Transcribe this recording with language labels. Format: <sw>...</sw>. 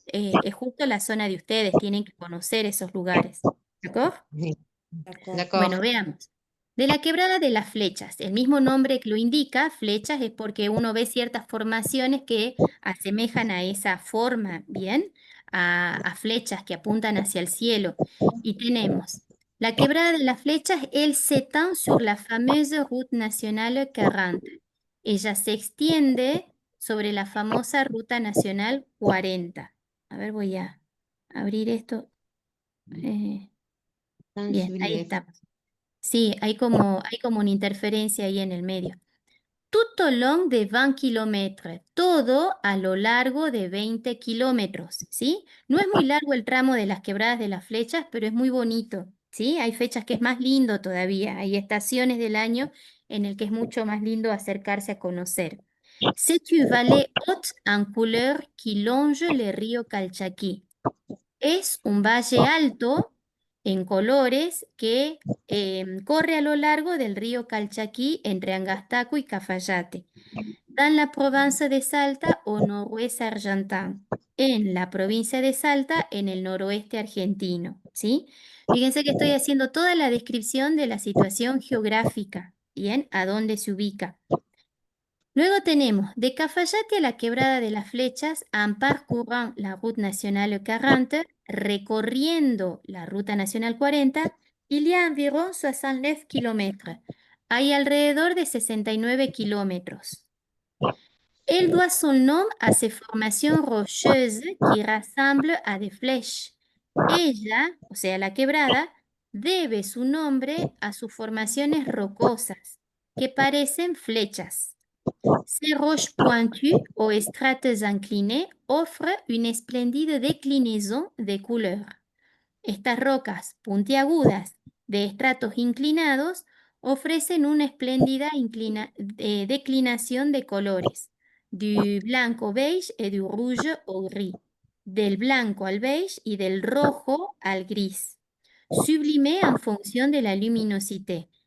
<es>Es justo la zona de ustedes, tienen que conocer esos lugares. ¿De Sí,</es> <fr>D'accord. d'accord.</fr> <es>bueno, veamos. De la quebrada de las flechas, el mismo nombre que lo indica, flechas es porque uno ve ciertas formaciones que asemejan a esa forma, ¿bien? A flechas que apuntan hacia el cielo. Y tenemos</es> <fr>la quebrada de las flechas, elle s'étend sur la fameuse route nationale 40.</fr> <es>Ella se extiende sobre la famosa ruta nacional 40. A ver, voy a abrir esto. Bien, ahí estamos. Sí, hay como una interferencia ahí en el medio.</es> <fr>Tout au long de</fr> <es>20 kilómetros, todo a lo largo de 20 kilómetros, ¿sí? No es muy largo el tramo de las quebradas de las flechas, pero es muy bonito, ¿sí? Hay fechas que es más lindo todavía, hay estaciones del año en el que es mucho más lindo acercarse a conocer.</es> <fr>C'est une vallée haute en couleur qui longe le río Calchaquí.</fr> <es>Es un valle alto en colores que corre a lo largo del río Calchaquí entre Angastaco y Cafayate, en la provincia de Salta o noroeste argentino, en la provincia de Salta en el noroeste argentino, ¿sí? Fíjense que estoy haciendo toda la descripción de la situación geográfica, ¿bien? A dónde se ubica. Luego tenemos de Cafayate a la Quebrada de las Flechas,</es> <fr>en parcourant la Route Nationale 40,</fr> <es>recorriendo la Ruta Nacional 40,</es> <fr>il y a environ 69 kilómetros.</fr> <es>Hay alrededor de 69 kilómetros.</es> <fr>Elle doit son nom à ses formations rocheuses qui rassemblent à des flèches.</fr> <es>Ella, o sea, la quebrada, debe su nombre a sus formaciones rocosas, que parecen flechas.</es> <fr>Ces roches pointues aux strates inclinées offrent une splendide déclinaison de couleurs.</fr> <es>Estas rocas puntiagudas de estratos inclinados ofrecen una espléndida declinación de colores,</es> <fr>du blanco beige et du rouge au gris,</fr> <es>del blanco al beige y del rojo al gris,</es> <fr>sublimé en función de la luminosité.</fr>